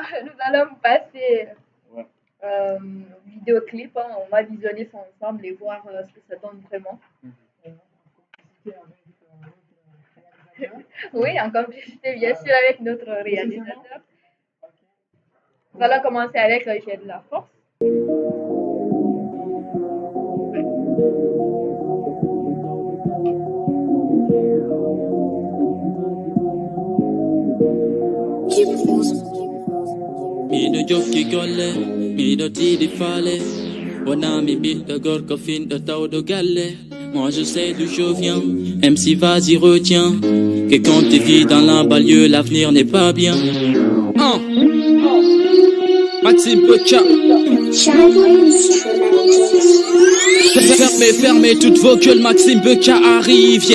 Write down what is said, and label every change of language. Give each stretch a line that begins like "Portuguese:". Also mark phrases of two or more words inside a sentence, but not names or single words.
French: Nous allons passer au vidéoclip. On va visionner ça ensemble et voir ce que ça donne vraiment. Oui, en complicité bien sûr avec notre réalisateur. Nous allons commencer avec J'ai de la force.
Fula: Mi do jokki golle, mi do tiidi faale. Wona mi ɓiɗɗo gorko finɗo tawɗo galle.
French: Moi je sais d'où je viens, MC vas-y retiens que quand tu vis dans la banlieue, l'avenir n'est pas bien. Maxime Beca. Fermez toutes vos gueules, Maxime Beca arrive, yeah.